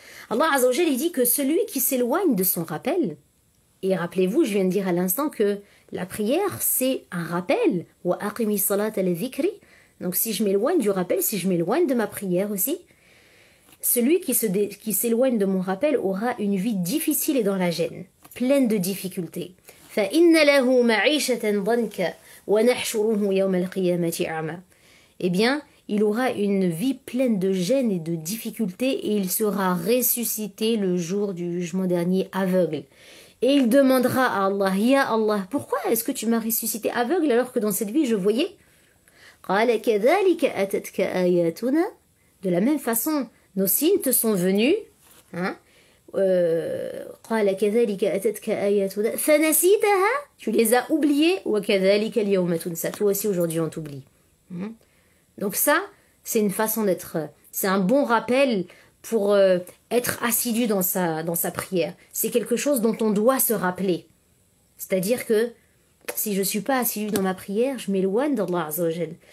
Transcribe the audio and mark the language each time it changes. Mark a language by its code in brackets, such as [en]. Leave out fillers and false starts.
[fr] Allah Azza wa Jal dit que celui qui s'éloigne de son rappel, et rappelez-vous, je viens de dire à l'instant que la prière c'est un rappel, [ar] wa aqimi salata li dhikri. [fr] Donc si je m'éloigne du rappel, si je m'éloigne de ma prière aussi, celui qui s'éloigne de mon rappel aura une vie difficile et dans la gêne, pleine de difficultés. [ar] فإن له معيشة ضنكا ونحشره يوم القيامة أعمى. [fr] Eh bien, il aura une vie pleine de gêne et de difficultés et il sera ressuscité le jour du jugement dernier aveugle. Et il demandera à Allah, Ya Allah, pourquoi est-ce que tu m'as ressuscité aveugle alors que dans cette vie je voyais? [ar] قال كذلك أتتك آياتنا. [fr] De la même façon, nos signes te sont venus. [ar] قال كذلك أتتك آياتنا فنسيتها. [fr] Tu les as oubliés. [ar] وكذلك اليوم تنسى. [fr] Toi aussi aujourd'hui on t'oublie. Donc ça, c'est une façon d'être C'est un bon rappel pour être assidu dans sa prière. C'est quelque chose dont on doit se rappeler. C'est-à-dire que si je ne suis pas assidu dans ma prière, je m'éloigne d'Allah Azza wa Jal.